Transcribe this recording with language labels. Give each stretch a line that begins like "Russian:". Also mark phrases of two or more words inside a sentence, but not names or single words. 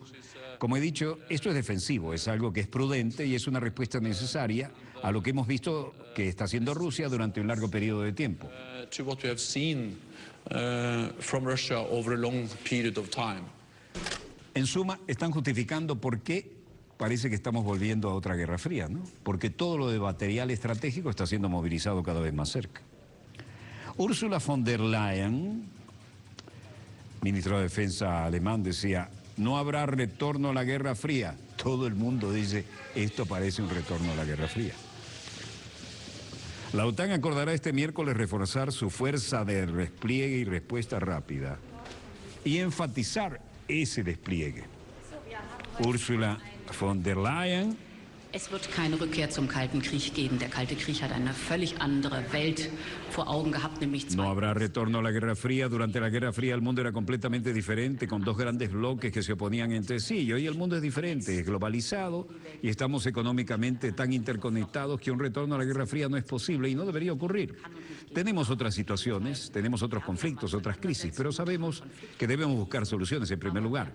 Spanish: Como he dicho, esto es defensivo, es algo que es prudente y es una respuesta necesaria a lo que hemos visto que está haciendo Rusia durante un largo periodo de tiempo. En suma, están justificando por qué parece que estamos volviendo a otra guerra fría, ¿no? Porque todo lo de material estratégico está siendo movilizado cada vez más cerca. Ursula von der Leyen, ministra de Defensa alemán, decía, no habrá retorno a la Guerra Fría. Todo el mundo dice, esto parece un retorno a la Guerra Fría. La OTAN acordará este miércoles reforzar su fuerza de despliegue y respuesta rápida y enfatizar ese despliegue. Ursula von der Leyen.
German: Es wird keine Rückkehr zum Kalten Krieg geben. Der Kalte Krieg hat eine völlig andere Welt vor Augen gehabt, nämlich
Spanish: No habrá retorno a la Guerra Fría. Durante la Guerra Fría el mundo era completamente diferente, con dos grandes bloques que se oponían entre sí. Y hoy el mundo es diferente, es globalizado y estamos económicamente tan interconectados que un retorno a la Guerra Fría no es posible y no debería ocurrir. Tenemos otras situaciones, tenemos otros conflictos, otras crisis, pero sabemos que debemos buscar soluciones en primer lugar.